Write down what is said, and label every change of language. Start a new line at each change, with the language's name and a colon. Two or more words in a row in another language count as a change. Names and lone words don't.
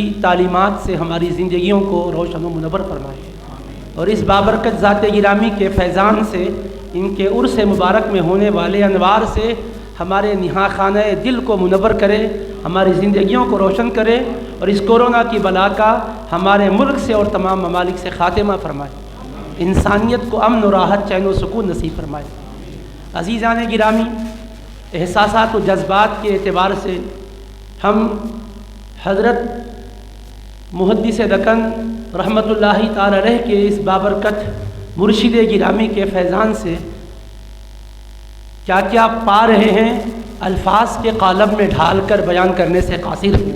Urdu: تعلیمات سے ہماری زندگیوں کو روشن و منور فرمائے، اور اس بابرکت ذات گرامی کے فیضان سے، ان کے عرس مبارک میں ہونے والے انوار سے ہمارے نہا خانہ دل کو منور کرے، ہماری زندگیوں کو روشن کرے، اور اس کورونا کی بلا کا ہمارے ملک سے اور تمام ممالک سے خاتمہ فرمائے، انسانیت کو امن و راحت، چین و سکون نصیب فرمائے۔ عزیزان گرامی، احساسات و جذبات کے اعتبار سے ہم حضرت محدث دکن رحمۃ اللہ تعالی علیہ کے اس بابرکت مرشد گرامی کے فیضان سے کیا کیا پا رہے ہیں، الفاظ کے قالب میں ڈھال کر بیان کرنے سے قاصر ہیں۔